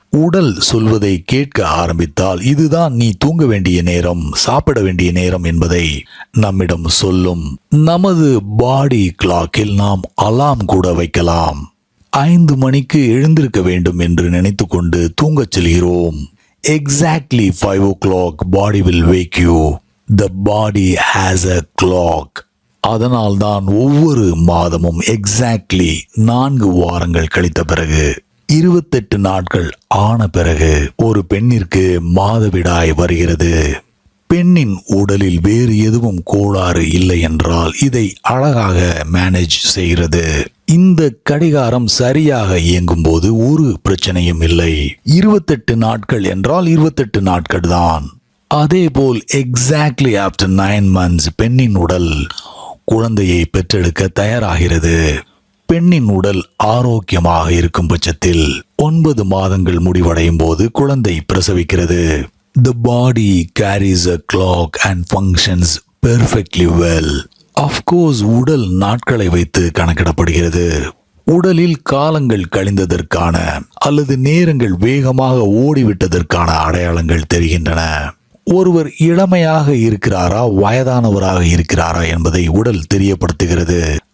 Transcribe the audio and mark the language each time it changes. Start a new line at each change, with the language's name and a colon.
Tamil: உடல் சொல்வதை கேட்க ஆரம்பித்தால் இதுதான் நீ தூங்க வேண்டிய நேரம், சாப்பிட வேண்டிய நேரம் என்பதை நம்மிடம் சொல்லும். நமது பாடி கிளாக்கில் நாம் அலாம் கூட வைக்கலாம். 5 மணிக்கு எழுந்திருக்க வேண்டும் என்று நினைத்து கொண்டு தூங்கச் செல்கிறோம்.
English: Exactly 5 o'clock body will wake you. The body has a clock.
Tamil: அதனால்தான் ஒவ்வொரு மாதமும் எக்ஸாக்ட்லி 4 வாரங்கள் கழித்த பிறகு 28 நாட்கள் ஆன பிறகு ஒரு பெண்ணிற்கு மாதவிடாய் வருகிறது. பெண்ணின் உடலில் வேறு எதுவும் கோளாறு இல்லை என்றால் இதை அழகாக மேனேஜ் செய்கிறது. இந்த கடிகாரம் சரியாக இயங்கும் போது ஒரு பிரச்சனையும் இல்லை. 28 நாட்கள் என்றால் 28 நாட்கள் தான். அதே போல்
English: exactly after 9 months
Tamil: பெண்ணின் உடல் குழந்தையை பெற்றெடுக்க தயாராகிறது. பெண்ணின் உடல் ஆரோக்கியமாக இருக்கும் பட்சத்தில் 9 மாதங்கள் முடிவடையும் போது குழந்தை பிரசவிக்கிறது.
English: The body carries a clock and functions perfectly well. Of course,
Tamil: உடல் நாட்களை வைத்து கணக்கிடப்படுகிறது. உடலில் காலங்கள் கழிந்ததற்கான அல்லது நேரங்கள் வேகமாக ஓடிவிட்டதற்கான அடையாளங்கள் தெரிகின்றன. ஒருவர் இளமையாக இருக்கிறாரா வயதானவராக இருக்கிறாரா என்பதை உடல் தெரியப்படுத்துகிறது.